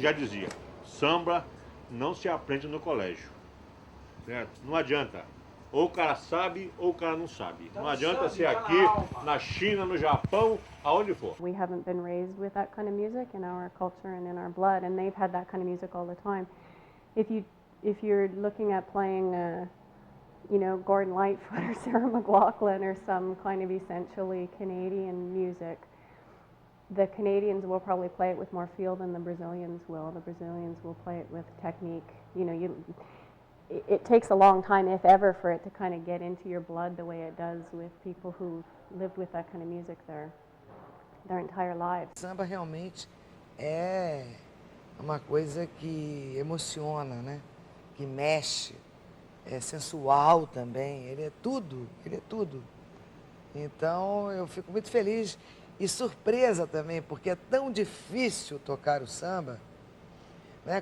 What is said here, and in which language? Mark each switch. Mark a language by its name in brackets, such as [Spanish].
[Portuguese] já dizia, samba não se aprende no colégio, certo? Não adianta, ou o cara sabe ou o cara não sabe. Não adianta ser aqui, na China, no Japão, aonde for. [English] We haven't been raised with that kind of music in our culture and in our blood, and they've had that kind of music all the time. If you're looking at playing, you know, Gordon Lightfoot or Sarah McLachlan or some kind of essentially Canadian music, the Canadians will probably play it with more feel than the Brazilians will. The Brazilians will play it with technique. You know, it takes a long time, if ever, for it to kind of get into your blood the way it does with people who lived with that kind of music their entire lives. [Portuguese] Samba realmente é uma coisa que emociona, né? Que mexe, é sensual também, ele é tudo. Então eu fico muito feliz e surpresa também, porque é tão difícil tocar o samba, né?